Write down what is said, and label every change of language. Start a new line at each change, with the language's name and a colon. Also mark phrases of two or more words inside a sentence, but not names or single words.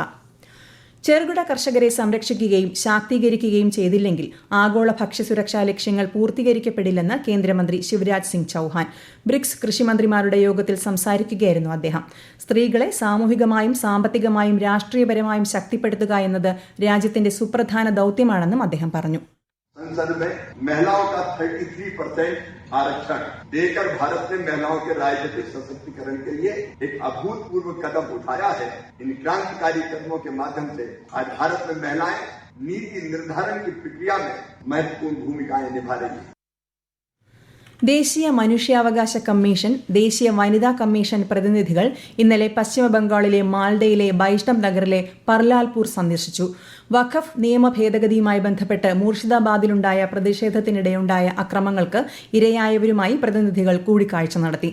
Malayalam: ചെറുകിട കർഷകരെ സംരക്ഷിക്കുകയും ശാക്തീകരിക്കുകയും ചെയ്തില്ലെങ്കിൽ ആഗോള ഭക്ഷ്യസുരക്ഷാ ലക്ഷ്യങ്ങൾ പൂർത്തീകരിക്കപ്പെടില്ലെന്ന് കേന്ദ്രമന്ത്രി ശിവരാജ് സിംഗ് ചൌഹാൻ. ബ്രിക്സ് കൃഷിമന്ത്രിമാരുടെ യോഗത്തിൽ സംസാരിക്കുകയായിരുന്നു അദ്ദേഹം. സ്ത്രീകളെ സാമൂഹികമായും സാമ്പത്തികമായും രാഷ്ട്രീയപരമായും ശക്തിപ്പെടുത്തുക എന്നത് രാജ്യത്തിന്റെ സുപ്രധാന ദൌത്യമാണെന്നും അദ്ദേഹം പറഞ്ഞു.
Hindi: संसद में महिलाओं का 33% आरक्षण देकर भारत ने महिलाओं के राजनीतिक सशक्तिकरण के लिए एक अभूतपूर्व कदम उठाया है. इन क्रांतिकारी कदमों के माध्यम से आज भारत में महिलाएं नीति निर्धारण की प्रक्रिया में महत्वपूर्ण भूमिकाएं निभा रही हैं.
Malayalam: ദേശീയ മനുഷ്യാവകാശ കമ്മീഷൻ, ദേശീയ വനിതാ കമ്മീഷൻ പ്രതിനിധികൾ ഇന്നലെ പശ്ചിമബംഗാളിലെ മാൽഡയിലെ ബൈഷ്ണവ് നഗറിലെ പർലാൽപൂർ സന്ദർശിച്ചു. വഖഫ് നിയമ ഭേദഗതിയുമായി ബന്ധപ്പെട്ട് മൂർഷിദാബാദിലുണ്ടായ പ്രതിഷേധത്തിനിടെയുണ്ടായ അക്രമങ്ങൾക്ക് ഇരയായവരുമായി പ്രതിനിധികൾ കൂടിക്കാഴ്ച നടത്തി.